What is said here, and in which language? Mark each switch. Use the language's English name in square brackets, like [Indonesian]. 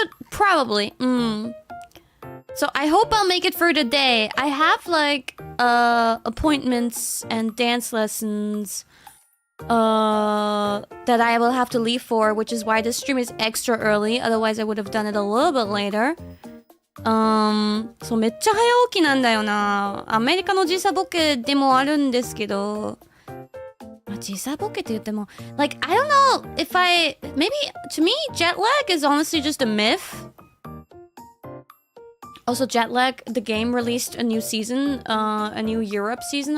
[English] Probably. So I hope I'll make it for the day. I have like appointments and dance lessons that I will have to leave for, which is why this stream is extra early. Otherwise I would have done it a little bit later. [Japanese] そう、めっちゃ早起きなんだよな。アメリカの時差ボケでもあるんですけど、時差ボケって言っても、 [English] like, I don't know if maybe, to me, jet lag is honestly just a myth. Also, jet lag, the game released a new season, a new Europe season.